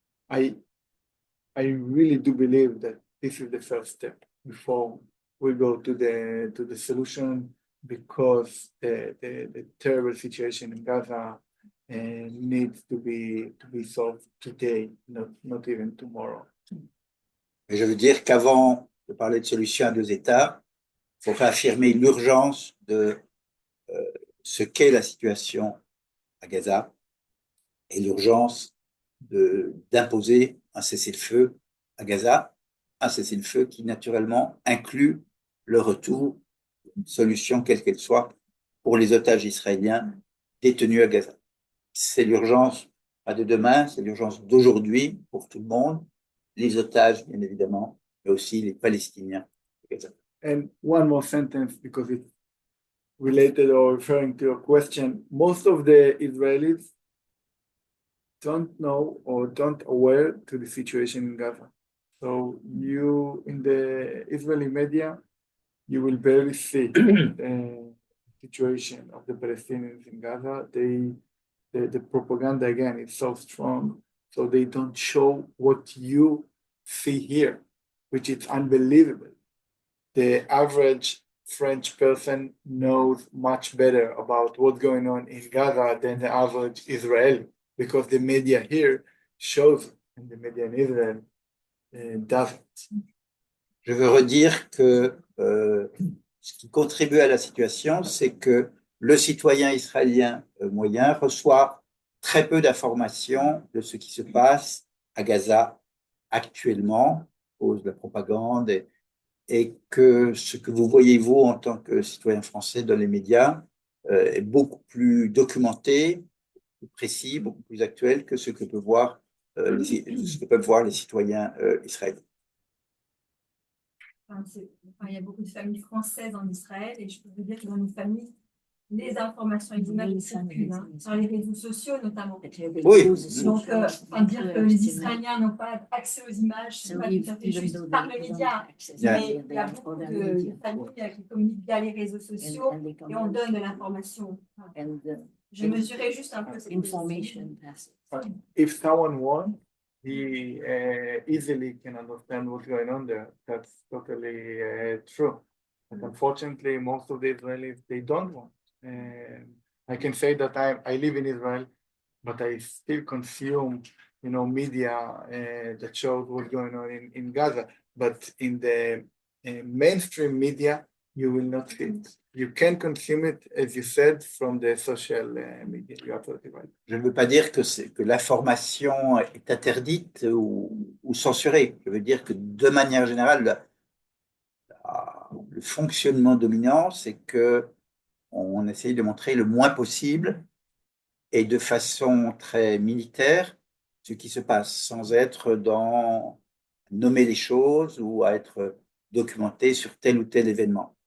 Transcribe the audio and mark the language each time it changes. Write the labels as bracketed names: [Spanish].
[English] I really do believe that this is the first step before we go to the solution, because the terrible situation in Gaza needs to be solved today, not even tomorrow. [French] Et je veux dire qu'avant de parler de solution à deux États, il faut réaffirmer l'urgence de ce qu'est la situation à Gaza et l'urgence d'imposer un cessez-le-feu à Gaza, un cessez-le-feu qui naturellement inclut le retour d'une solution, quelle qu'elle soit, pour les otages israéliens détenus à Gaza. C'est l'urgence, pas de demain, c'est l'urgence d'aujourd'hui pour tout le monde, les otages, bien évidemment, mais aussi les Palestiniens à Gaza. [English] And one more sentence, because it's related or referring to your question. Most of the Israelis don't know or don't aware to the situation in Gaza. So you, in the Israeli media, you will barely see the situation of the Palestinians in Gaza. The propaganda, again, is so strong, so they don't show what you see here, which is unbelievable. The average French person knows much better about what's going on in Gaza than the average Israeli, because the media here shows it, and the media in Israel doesn't. [French] Je veux redire que ce qui contribue à la situation, c'est que le citoyen israélien moyen reçoit très peu d'informations de ce qui se passe à Gaza actuellement, à cause de la propagande, et que ce que vous voyez, vous, en tant que citoyen français dans les médias, est beaucoup plus documenté, plus précis, beaucoup plus actuel que ce que peuvent voir les citoyens israéliens. Il y a beaucoup de familles françaises en Israël, et je peux vous dire que dans nos familles, les informations et les images circulent, sur les réseaux sociaux notamment. Oui. Donc, dire que les Israéliens n'ont pas accès aux images, c'est pas tout à fait juste par le média. Mais il y a beaucoup de familles qui communiquent via les réseaux sociaux et on donne de l'information. Je mesurais juste un peu cette information. [English] If someone wants, he easily can understand what's going on there. That's totally true. But unfortunately, most of the Israelis, they don't want. I can say that I live in Israel, but I still consume, media that shows what's going on in Gaza. But in the mainstream media, you will not see it. You can consume it, as you said, from the social media. You are absolutely right. [French] Je ne veux pas dire que l'information est interdite ou censurée. Je veux dire que de manière générale, le fonctionnement dominant, c'est que on essaye de montrer le moins possible et de façon très militaire ce qui se passe, sans être dans nommer les choses ou à être documenté sur tel ou tel événement.